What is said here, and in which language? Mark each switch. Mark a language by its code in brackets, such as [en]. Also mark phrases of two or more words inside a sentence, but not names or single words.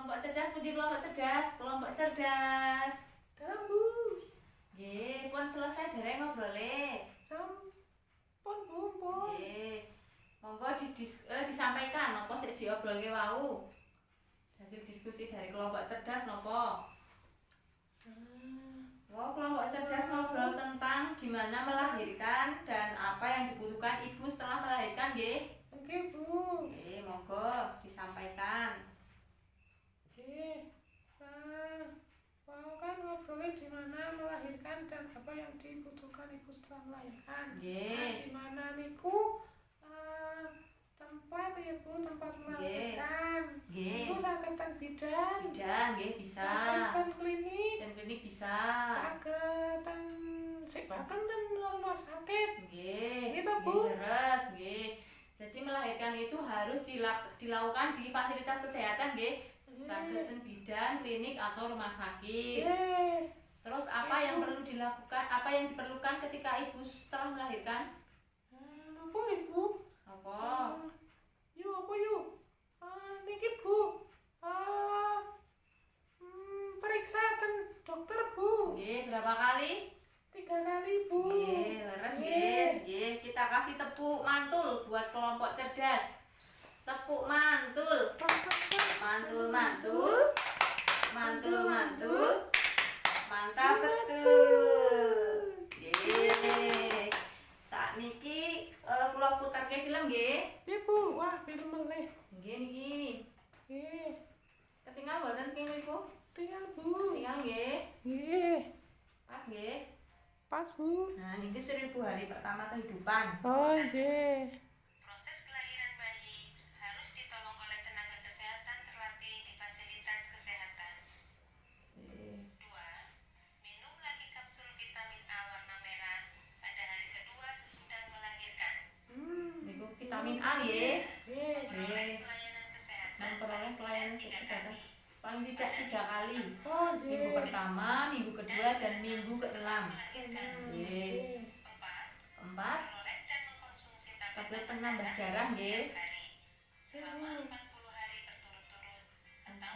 [id] cerdas puji kelompok cerdas, kelompok cerdas. [jv] Dalam Bu. Nggih, pun selesai dereng ngobrole. Sampun Bu, pun. Nggih. Monggo disampaikan apa sik diobrolke wau. [id] Hasil diskusi dari kelompok cerdas napa? Oh, kelompok cerdas ngobrol tentang gimana melahirkan dan apa yang dibutuhkan ibu setelah melahirkan, nggih. Oke Bu. [jv] Nggih, monggo disampaikan. [id] Oke. Mau kan ngobrolin di mana melahirkan dan apa yang dibutuhkan ibu setelah melahirkan. [jv] Nggih. [id] Di mana niku tempat ya Bu, tempat melahirkan. [jv] Nggih. Ibu saketan bidan. Bidan nggih bisa. Saketan klinik. [id] Dan klinik bisa. [jv] Saketan sebakan dan rumah sakit. Nggih. [id] Gitu Bu. [jv] Terus nggih. [id] Jadi melahirkan itu harus dilakukan di fasilitas kesehatan nggih. [jv] Saketan bidan, [id] klinik atau rumah sakit. Terus apa yang perlu dilakukan? Apa yang diperlukan ketika ibu setelah melahirkan? Apa Ibu? Apa? Apa yuk? [jv] Niki Bu. Periksa ten dokter Bu. [id] Nggih, berapa kali? 3 kali Bu. [jv] Nggih, leres nggih. Nggih, [id] kita kasih tepuk mantul buat kelompok cerdas. Tepuk mantul. Mantul, mantul. Mantul, mantul. Mantap betul. [jv] Nggih. Sakniki kula puterke film nggih. [id] Iya Bu. Wah, film meleh. [jv] Nggih niki. Nggih. Ketinggal mboten saking mriku? Tinggal Bu. Tinggal nggih. Nggih. Pas nggih. Pas Bu. [id] Nah, niki 1000 hari pertama kehidupan. [jv] Oh nggih. [id] Proses kelahiran bayi harus ditolong oleh tenaga kesehatan terlatih di fasilitas kesehatan. [jv] Nggih. [id] 2. Minum lagi kapsul vitamin A warna merah pada hari kedua sesudah melahirkan. [jv] Niku vitamin A nggih. Nggih. [id] Memperoleh pelayanan kesehatan Memperoleh pelayanan kesehatan paling tidak 3 kali. Oh Minggu [jv] nggih. [id] pertama, minggu kedua, dan minggu ke-6. melahirkan. [jv] Nggih. [id] 4. 4. Memperoleh dan mengkonsumsi Tablet penambah darah nggih. setiap hari selama 40 hari berturut-turut atau